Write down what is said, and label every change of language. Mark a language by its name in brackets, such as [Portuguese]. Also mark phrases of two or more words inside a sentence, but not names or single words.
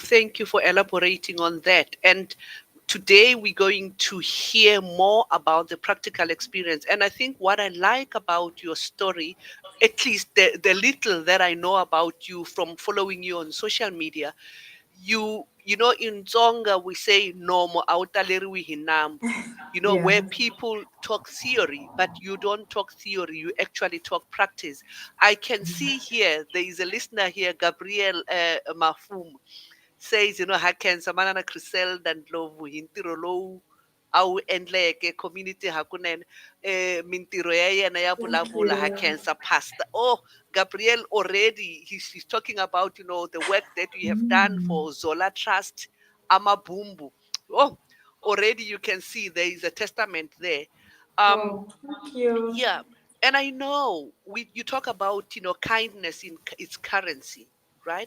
[English] Thank you for elaborating on that. And today we're going to hear more about the practical experience. And I think what I like about your story, at least the little that I know about you from following you on social media, you know, in Tsonga we say [Tsonga] nomo awutaleriwi hi nambu, [English] where Yeah. people talk theory, but you don't talk theory, you actually talk practice. I can see here there is a listener here, Gabriel Mafum, says, [Tsonga] ha khensa manana Creseldah Ndlovu hi ntirho lowu a wu endleke community hakunene, mintirho ya yena ya [English] Thank [Tsonga] vulavula ha [English] you. [Tsonga] khensa pastor. [English] Oh, Gabriel already, he's talking about, the work that you have done for Zola Trust, Amabumbu. Oh, already you can see there is a testament there. Um, Oh, thank you. yeah, and I know you talk about, kindness in its currency, right?